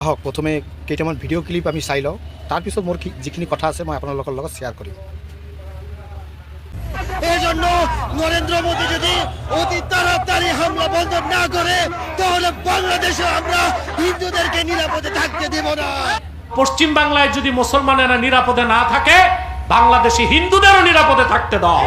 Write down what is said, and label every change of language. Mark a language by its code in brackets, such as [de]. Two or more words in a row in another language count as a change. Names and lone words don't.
[as] হওক প্ৰথমে কেইটামান ভিডিঅ' ক্লিপ আমি চাই লওঁ, তাৰপিছত মোৰ যিখিনি কথা আছে মই আপোনালোকৰ লগত শ্বেয়াৰ কৰিম। [bn] এই জন্য নরেন্দ্র মোদী যদি অতি তাড়াতাড়ি হামলা বন্ধ না করে তাহলে বাংলাদেশে আমরা হিন্দুদেরকে নিরাপদে থাকতে দেব না। পশ্চিম বাংলায় যদি মুসলমানেরা নিরাপদে না থাকে, বাংলাদেশি হিন্দুদেরও নিরাপদে থাকতে দাও।